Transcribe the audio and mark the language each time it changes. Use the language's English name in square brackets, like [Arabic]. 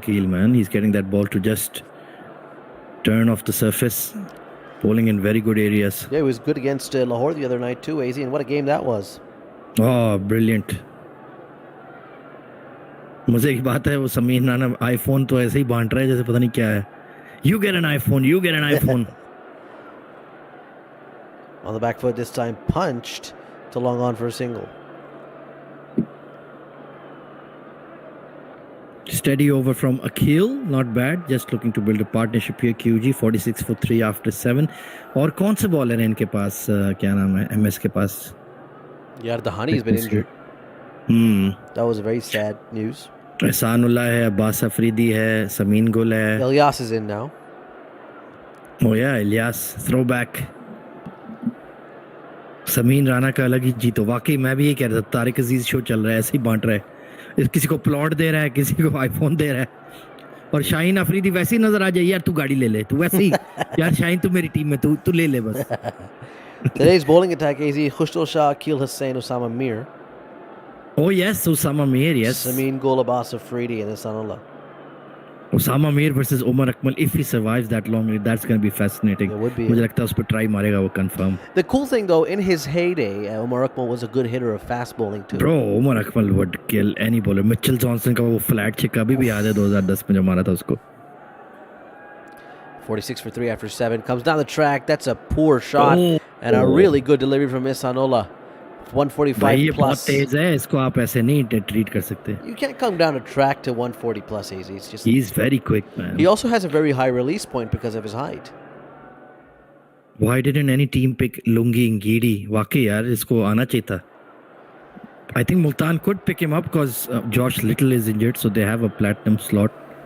[English] from Akil, man. He's getting that ball to just turn off the surface. Bowling in very good areas. Yeah, he was good against Lahore the other night too, AZ. And what a game that was. Oh, brilliant. [Hindi] मजे की बात है वो समीर नाना iPhone तो ऐसे ही बांट रहा है जैसे पता नहीं क्या है. [English] You get an iPhone, you get an iPhone. On the back foot this time, punched to long on for a single. Steady over from Akhil, not bad. Just looking to build a partnership here. QG 46 for 3 after 7. [Hindi] और कौन से bowler हैं इनके पास? क्या नाम है MS के पास? [English] Yeah, Dahani's been injured. That was very sad news. [Hindi] Ehsanullah है, अब्बास अफरीदी है, समीन गुल है. [English] Ilyas is in now. Oh yeah, Ilyas throwback. [Hindi] Sameen Rana का अलग ही जीतो. वाकई मैं भी ये कह रहा था, तारिक अजीज शो चल रहा है, ऐसे ही बांट रहा है. किसी को प्लॉट दे रहा है, किसी को आईफोन दे रहा है. और शाहीन अफरीदी वैसे ही नजर आ जाए, यार तू गाड़ी ले ले, तू वैसे ही यार शाहीन तू मेरी टीम में, तू ले ले बस. [English] Today's bowling attack, AZ, Khushdal Shah, Akil Hussain, Osama Mir. Oh yes, Osama Mir, yes. Sameen Gul, Abbas Afridi, and Ihsanullah. Osama Mir versus Umar Akmal. If he survives that long, that's going to be fascinating. It would be. [Hindi] मुझे लगता है उस पर try मारेगा वो confirm. [English] The cool thing, though, in his heyday, Umar Akmal was a good hitter of fast bowling, too. Bro, Umar Akmal would kill any bowler. [Hindi] Mitchell Johnson का वो flat छिक्का अभी भी याद है 2010 में जो मारा था उसको. [English] 46 for 3 after 7. Comes down the track. That's a poor shot. And a really good delivery from Ihsanullah. 145 [Hindi] भाई ये बहुत [English] plus. [Hindi] तेज है, इसको आप ऐसे नहीं treat कर सकते. [English] You can't come down a track to 140 plus, AZ. It's just. He's very quick, man. He also has a very high release point because of his height. Why didn't any team pick Lungi Ngidi? [Hindi] वाकई यार इसको आना चाहिए था. [English] I think Multan could pick him up because Josh Little is injured, so they have a platinum slot.